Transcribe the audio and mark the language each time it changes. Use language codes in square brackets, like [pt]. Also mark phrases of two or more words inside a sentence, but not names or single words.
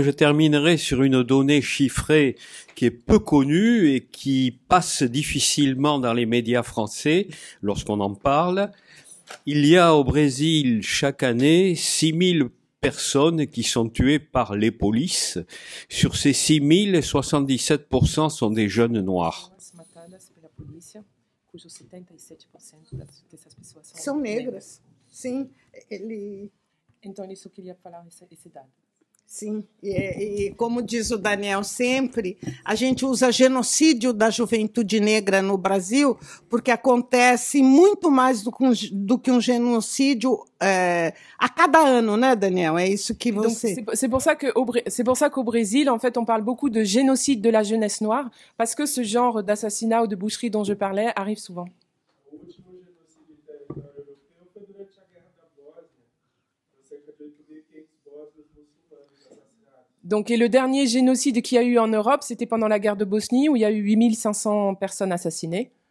[fr] Je terminerai sur une donnée chiffrée qui est peu connue et qui passe difficilement dans les médias français lorsqu'on en parle. Il y a au Brésil chaque année 6000 personnes qui sont tuées par les polices. Sur ces 6000, 77% sont des jeunes noirs. [pt] São negras. Sim, Então, isso eu queria falar esse dado. Sim, e como diz o Daniel sempre, a gente usa genocídio da juventude negra no Brasil porque acontece muito mais do que um genocídio a cada ano, né, Daniel? É isso que você... [fr] C'est pour ça qu'au Brésil, en fait, on parle beaucoup de génocide de la jeunesse noire parce que ce genre d'assassinat ou de boucherie dont je parlais arrive souvent. Donc, et le dernier génocide qu'il y a eu en Europe, c'était pendant la guerre de Bosnie, où il y a eu 8500 personnes assassinées.